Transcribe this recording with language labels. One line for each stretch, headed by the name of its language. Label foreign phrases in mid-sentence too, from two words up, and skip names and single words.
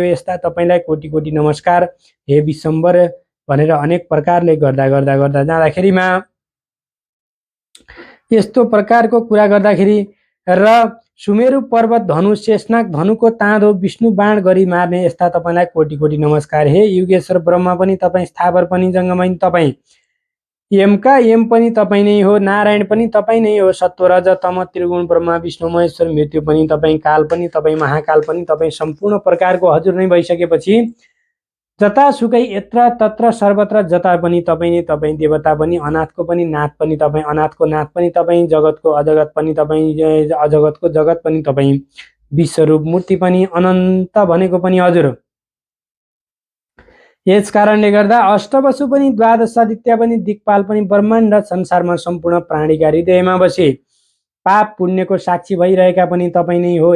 Nepali: यस्ता तपाईँलाई कोटि कोटि नमस्कार। हे विश्वम्भर भनेर अनेक प्रकारले गर्दा जाँदाखेरिमा यस्तो प्रकारको कुरा गर्दाखेरि र सुमेरु पर्वत धनु शेषनाग धनुको ताँदो विष्णु बाण गरी मार्ने, यस्ता तपाईँलाई कोटि कोटि नमस्कार। हे युगेश्वर ब्रह्मा पनि तपाईँ, स्थावर पनि जङ्गमैन तपाईँ, यमका यम पनि तपाईँ नै हो, नारायण पनि तपाईँ नै हो, सत्व रज तम त्रिगुण ब्रह्मा विष्णु महेश्वर, मृत्यु पनि तपाईँ, काल पनि तपाईँ, महाकाल पनि तपाईँ, सम्पूर्ण प्रकारको हजुर नै भइसकेपछि जतासुकै यत्र तत्र सर्वत्र जता पनि तपाईँ नै तपाईँ, देवता पनि, अनाथको पनि नाथ पनि तपाईँ, अनाथको नाथ पनि तपाईँ, जगतको अजगत पनि तपाईँ, अजगतको जगत पनि तपाईँ, विश्वरूप मूर्ति पनि, अनन्त भनेको पनि हजुर। यस कारणले गर्दा अष्टवसु पनि, द्वादशादित्य पनि, दिक्पाल पनि, ब्रह्माण्ड संसारमा सम्पूर्ण प्राणीका हृदयमा बसे पाप पुण्यको साक्षी भइरहेका पनि तपाईँ नै हो।